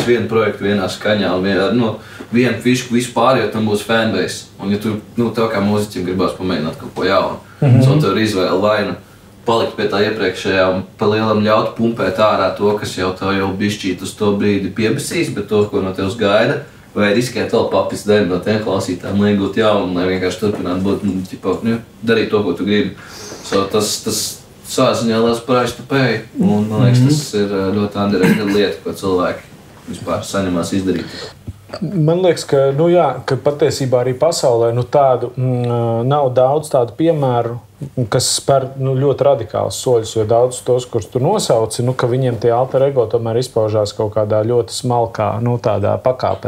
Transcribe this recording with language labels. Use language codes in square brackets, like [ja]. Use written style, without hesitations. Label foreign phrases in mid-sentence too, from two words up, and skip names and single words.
[lv] vienu projektu vienā skaņā un vienu fišku vispār, jo tam būs fanbase, un ja tu, tev kā mūziķim gribās pamēģināt kaut ko jaunu, un tev ir izvēle vaina palikt pie tā iepriekšējā un pa lielam ļaut pumpēt ārā to, kas jau tev jau bišķīt uz to brīdi piebesīs, bet to, ko no tevs gaida, vai riskēt vēl papis daļu no tiem klausītājiem, lai iegūt jaunu, lai vienkārši turpināt būt, darīt to, ko tu gribi. Tas savā ziņā liels [en] price to pay, [lv] un man liekas, tas ir ļoti underrated lieta, ko cilvēki vispār saņemās izdarīt. Man liekas, ka patiesībā arī pasaulē tādu nav daudz tādu piemēru, kas spēr ļoti radikāls soļus, jo daudz tos, kurus tu nosauci, ka viņiem tie alter ego tomēr izpaužās kaut kādā ļoti smalkā, tādā pakāpē.